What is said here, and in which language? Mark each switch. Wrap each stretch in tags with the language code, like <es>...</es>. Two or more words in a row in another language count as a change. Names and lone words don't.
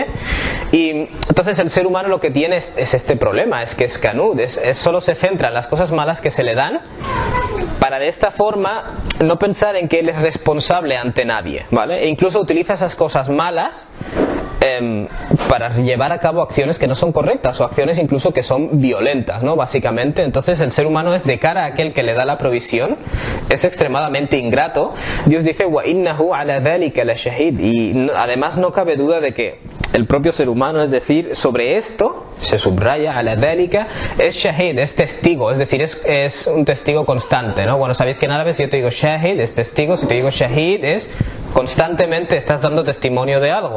<es>Y entonces el ser humano lo que tiene es este problema, es que es kanud, solo se centra en las cosas malas que se le dan, para de esta forma no pensar en que él es responsable ante nadie, ¿vale? E incluso utiliza esas cosas malas para llevar a cabo acciones que no son correctas, o acciones incluso que son violentas, ¿no? Básicamente. Entonces el ser humano es, de cara a aquel que le da la provisión, es extremadamente ingrato. Dios dice</es> <ar>وإنه على ذلك لشهيد,</ar> <es>y además no cabe duda de que el propio ser humano, es decir, sobre esto se subraya</es> <ar>على ذلك,</ar> <es>es shahid, es testigo, es decir, es un testigo constante, ¿no? Bueno, sabéis que en árabe si yo te digo shahid es testigo, si te digo shahid es constantemente estás dando testimonio de algo.</es>